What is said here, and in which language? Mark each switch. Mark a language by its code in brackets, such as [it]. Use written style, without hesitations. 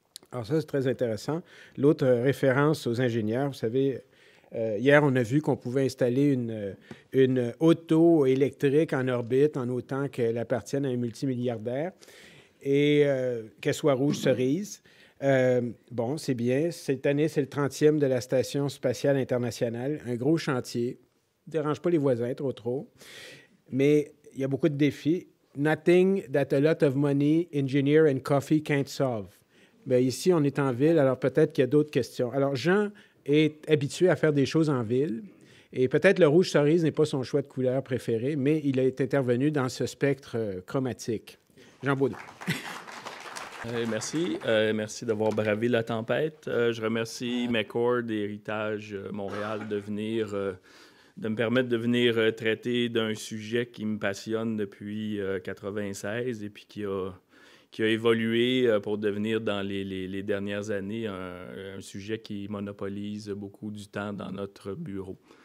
[fr] Alors ça, c'est très intéressant. L'autre référence aux ingénieurs, vous savez, hier, on a vu qu'on pouvait installer une auto électrique en orbite en autant qu'elle appartienne à un multimilliardaire et qu'elle soit rouge cerise. Bon, c'est bien. Cette année, c'est le 30e de la Station spatiale internationale. Un gros chantier. Ne dérange pas les voisins trop. Mais il y a beaucoup de défis. [en] Nothing that a lot of money, engineer and coffee can't solve. [fr] Bien, ici, on est en ville, alors peut-être qu'il y a d'autres questions. Alors, Jean est habitué à faire des choses en ville. Et peut-être le rouge cerise n'est pas son choix de couleur préféré, mais il est intervenu dans ce spectre chromatique. Jean Baudou. Merci. Merci d'avoir bravé la tempête. Je remercie McCord et Héritage Montréal de me permettre de venir traiter d'un sujet qui me passionne depuis 1996 et puis qui a évolué pour devenir dans les dernières années un sujet qui monopolise beaucoup du temps dans notre bureau.